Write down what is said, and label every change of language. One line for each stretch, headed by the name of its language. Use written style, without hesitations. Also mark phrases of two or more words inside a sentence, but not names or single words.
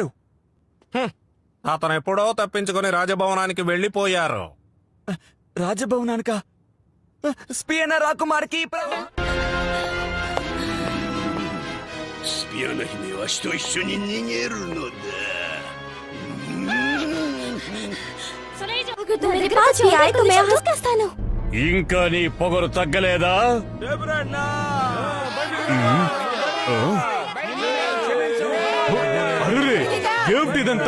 Telugu: అతను ఎప్పుడో తప్పించుకుని రాజభవనానికి వెళ్ళిపోయారు. రాజభవనానిక? స్పియన రాకుమార్కి
Japanese: スピアナ姫は死と一緒に逃げるのだ。
Telugu: ఇంకా నీ పొగరు తగ్గలేదా? ఏమిటిదంతా?